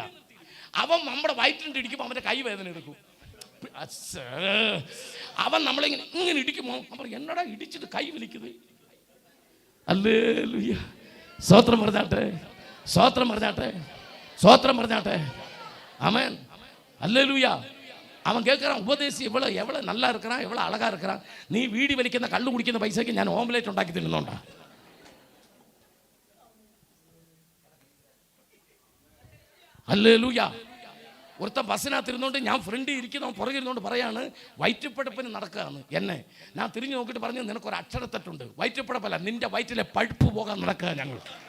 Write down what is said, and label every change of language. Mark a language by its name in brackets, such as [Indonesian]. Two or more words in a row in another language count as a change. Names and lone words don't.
[Malayalam] അവൻ നമ്മുടെ വയറ്റിലിട്ട് ഇടിക്കുമ്പോൾ അവന്റെ കൈ വേദന എടുക്കും. അവൻ നമ്മളിങ്ങനെ ഇടിക്കുമോ അവർ എന്നടാ ഇടിച്ചിട്ട് കൈ വലിക്കുന്നത്? ഹല്ലേലൂയ. സ്തോത്രം പറഞ്ഞാട്ടെ. ആമേൻ. ഹല്ലേലൂയ. [Tamil] அவன் கேட்குறான், உபதேசி எவ்வளோ நல்லா இருக்கிறான், எவ்வளோ அழகாக இருக்கிறான். [Malayalam] നീ വീടി വലിക്കുന്ന കള്ളു കുടിക്കുന്ന പൈസയ്ക്ക് ഞാൻ ഓംലേറ്റ് ഉണ്ടാക്കി തിന്നുന്നുണ്ടാ? ഹല്ലേലൂയ. ഒരുത്തൻ ബസ്സിനകത്തിരുന്നോണ്ട് ഞാൻ ഫ്രണ്ട് ഇരിക്കുന്നവൻ പുറകെ ഇരുന്നോണ്ട് പറയാണ് വയറ്റുപ്പഴപ്പിന് നടക്കുകയാണ്. എന്നെ ഞാൻ തിരിഞ്ഞു നോക്കിയിട്ട് പറഞ്ഞു, നിനക്കൊരു അക്ഷരത്തെറ്റുണ്ട്. വയറ്റുപ്പഴപ്പല്ല, നിന്റെ വയറ്റിലെ പഴുപ്പ് പോകാൻ നടക്കുക ഞങ്ങൾ.